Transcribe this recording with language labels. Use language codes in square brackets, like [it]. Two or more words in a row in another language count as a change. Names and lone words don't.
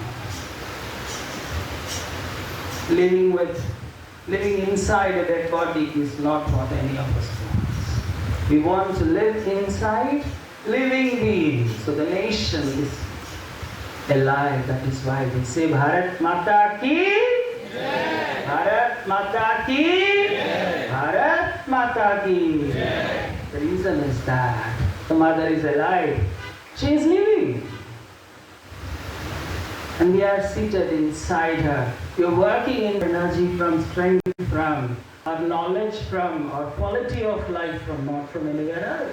[en] Living inside a dead body is not what any of us want. We want to live inside living beings. So the nation is alive. That is why we say [hi] भारत माता की जय. भारत माता की जय। भारत माता की जय. [en] The reason is that the mother is alive. She is living. And we are seated inside her. We are working in energy from, strength from, our knowledge from, our quality of life from, not from anywhere else.